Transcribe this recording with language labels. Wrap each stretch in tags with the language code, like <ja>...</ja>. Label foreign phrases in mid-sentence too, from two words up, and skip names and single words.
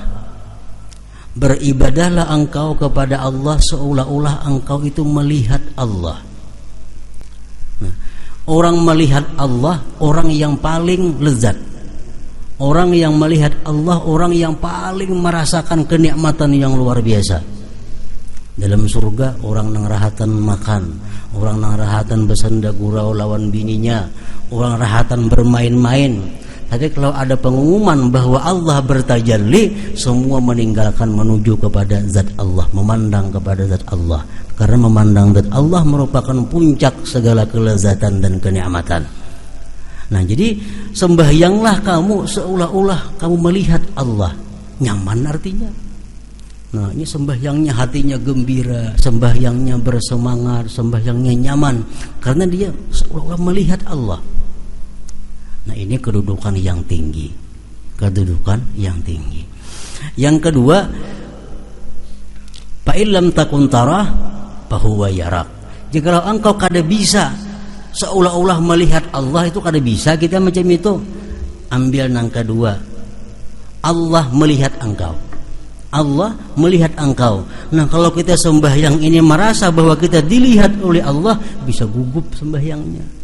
<id>Beribadahlah engkau kepada Allah seolah-olah engkau itu melihat Allah. Nah, orang melihat Allah, orang yang paling lezat. Orang yang melihat Allah, orang yang paling merasakan kenikmatan yang luar biasa.</id> <bjn>Dalam surga orang nang rahatan makan, orang nang rahatan bersenda gurau lawan bininya, orang rahatan bermain-main.</bjn> <id>Tapi kalau ada pengumuman bahwa Allah bertajalli, semua meninggalkan menuju kepada zat Allah, memandang kepada zat Allah. Karena memandang zat Allah merupakan puncak segala kelezatan dan kenikmatan. Nah, jadi sembahyanglah kamu seolah-olah kamu melihat Allah. Nyaman artinya. Nah, ini sembahyangnya hatinya gembira, sembahyangnya bersemangat, sembahyangnya nyaman karena dia seolah-olah melihat Allah. Nah, ini kedudukan yang tinggi. Kedudukan yang tinggi. Yang kedua,</id> <ar>فإن لم تكن تراه فهو يراك.</ar> <bjn>Jikalau engkau kada bisa seolah-olah melihat Allah, itu kada bisa kita macam itu.</bjn> <id>Ambil yang kedua. Allah melihat engkau. Allah melihat engkau. Nah, kalau kita sembahyang ini merasa bahwa kita dilihat oleh Allah, bisa gugup sembahyangnya.</id>